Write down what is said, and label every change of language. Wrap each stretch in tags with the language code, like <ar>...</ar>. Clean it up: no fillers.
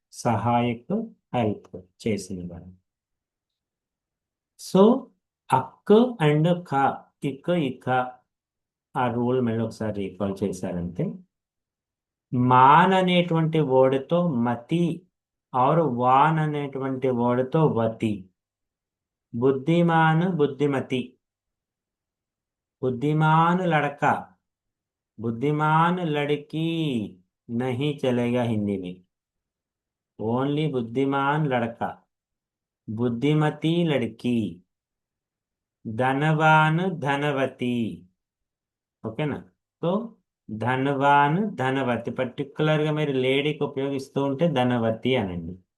<te>Sahayak, help చేసినవాడు. So అక్ and క, ఇక్ ఇక, ఆ రూల్ మళ్ళీ ఒకసారి రీకాల్ చేశారంటే, మాన్ అనేటువంటి వర్డ్తో మతి, ఆర్ వాన్ అనేటువంటి వర్డ్తో వతి. బుద్ధిమాన్, బుద్ధిమతి.</te> <hi>बुद्धिमान लड़का, बुद्धिमान लड़की नहीं चलेगा हिंदी में, ओनली बुद्धिमान लड़का। बुद्धिमती लड़की, धनवान धनवती।</hi> <te>ఓకేనా. సో ధనవాన్ ధనవతి, పర్టికులర్గా మీరు లేడీకి ఉపయోగిస్తూ ఉంటే ధనవతి అనండి.</te>